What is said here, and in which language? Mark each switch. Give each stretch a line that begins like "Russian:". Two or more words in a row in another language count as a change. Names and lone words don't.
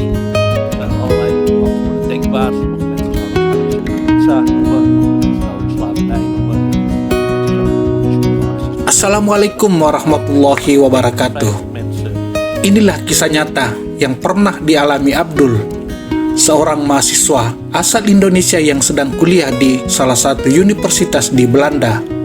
Dutch: Er zijn allerlei antwoorden denkbaar. Sommige mensen zouden het pizza noemen, anderen zouden slavernij noemen.
Arabic: السلام عليكم ورحمة الله وبركاته.
Indonesian: Inilah kisah nyata yang pernah dialami Abdul, seorang mahasiswa asal Indonesia yang sedang kuliah di salah satu universitas di Belanda.